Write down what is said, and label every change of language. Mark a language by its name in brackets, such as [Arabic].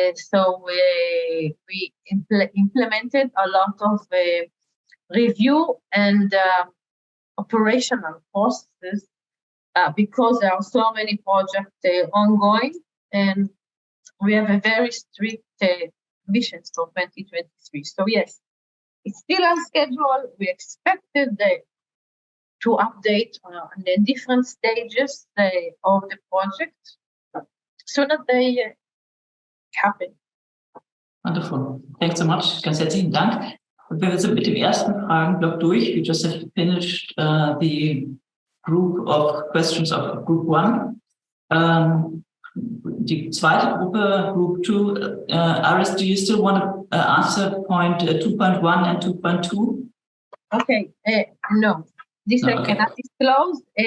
[English] So we implemented a lot of review and operational processes because there are so many projects ongoing, and we have a very strict missions for 2023. So yes, it's still on schedule. We expected to update on the different stages of the project so that they happen. Wonderful. Thanks so much. [German] Ganz herzlichen Dank. Und wir sind mit dem ersten Fragenblock durch. [English] We just have finished the group of questions of Group 1. [German] Die zweite Gruppe, [English] Group 2, Iris, do you still want to answer point 2.1 and 2.2? Okay, no, this I cannot disclose.